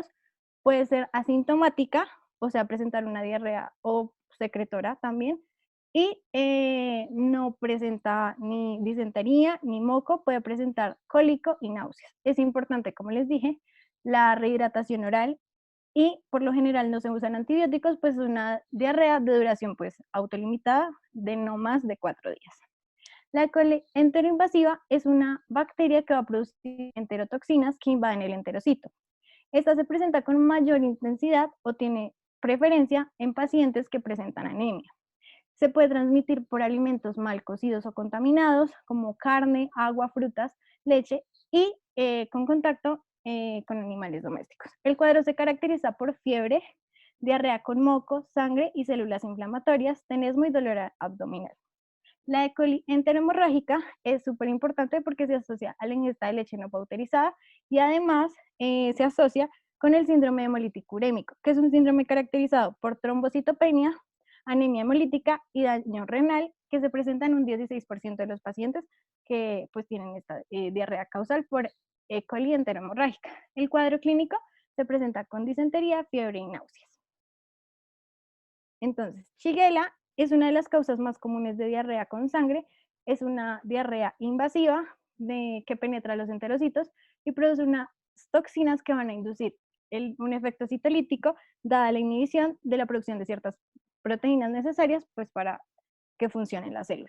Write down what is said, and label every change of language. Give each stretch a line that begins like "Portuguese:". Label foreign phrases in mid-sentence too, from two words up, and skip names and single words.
Spanish: Puede ser asintomática, o sea, presentar una diarrea o secretora también, y no presenta ni disentería ni moco, puede presentar cólico y náuseas. Es importante, como les dije, la rehidratación oral, y por lo general no se usan antibióticos, pues es una diarrea de duración pues autolimitada de no más de 4 días. La E. coli enteroinvasiva es una bacteria que va a producir enterotoxinas que invaden el enterocito. Esta se presenta con mayor intensidad o tiene preferencia en pacientes que presentan anemia. Se puede transmitir por alimentos mal cocidos o contaminados, como carne, agua, frutas, leche, y con contacto con animales domésticos. El cuadro se caracteriza por fiebre, diarrea con moco, sangre y células inflamatorias, tenesmo y dolor abdominal. La E. coli enterohemorrágica es súper importante porque se asocia a la ingesta de leche no pauterizada y además se asocia con el síndrome hemolítico urémico, que es un síndrome caracterizado por trombocitopenia, anemia hemolítica y daño renal, que se presenta en un 16% de los pacientes que pues tienen esta diarrea causal por E. coli enterohemorrágica. El cuadro clínico se presenta con disentería, fiebre y náuseas. Entonces, Shigella es una de las causas más comunes de diarrea con sangre. Es una diarrea invasiva que penetra los enterocitos y produce unas toxinas que van a inducir un efecto citolítico, dada la inhibición de la producción de ciertas proteínas necesarias pues, para que funcionen las células.